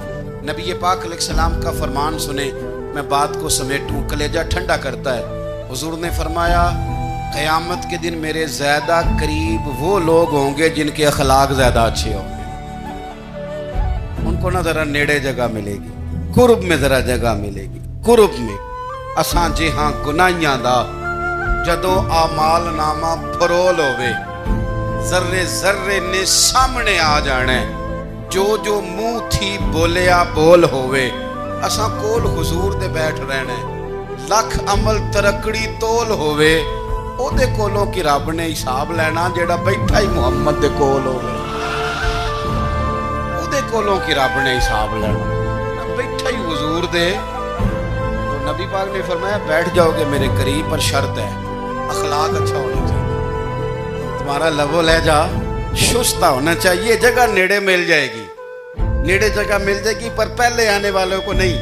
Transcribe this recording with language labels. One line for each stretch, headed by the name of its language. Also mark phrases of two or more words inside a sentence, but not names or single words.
Urdu: نبی پاک علیہ السلام کا فرمان سنیں، میں بات کو سمیٹوں، کلیجہ ٹھنڈا کرتا ہے۔ حضور نے فرمایا قیامت کے دن میرے زیادہ قریب وہ لوگ ہوں گے جن کے اخلاق زیادہ اچھے ہوں گے، ان کو نہ ذرا نیڑے جگہ ملے گی، قرب میں ذرا جگہ ملے گی، قرب میں۔
Punjabi: اساں جے ہاں گناہیاں دا جدوں اعمال نامہ پرول ہوئے، ذرے ذرے نے سامنے آ جانا ہے، جو جو منہ تھی بولیا بول ہوئے، اساں کول حضور دے بیٹھ رہنا ہے، لکھ عمل ترکڑی تول ہوئے، او دے کولوں کی رب نے حساب لینا جیڑا بیٹھا ہی محمد دے کول ہوئے، او دے کولوں کی رب نے حساب لینا بیٹھا ہی حضور دے۔
Urdu: تو نبی پاک نے فرمایا بیٹھ جاؤ گے میرے قریب، پر شرط ہے اخلاق اچھا ہونا چاہیے، تمہارا لب و لہجہ شستہ ہونا چاہیے، جگہ نیڑے مل جائے گی، نیڑے جگہ مل جائے گی، پر پہلے آنے والوں کو نہیں۔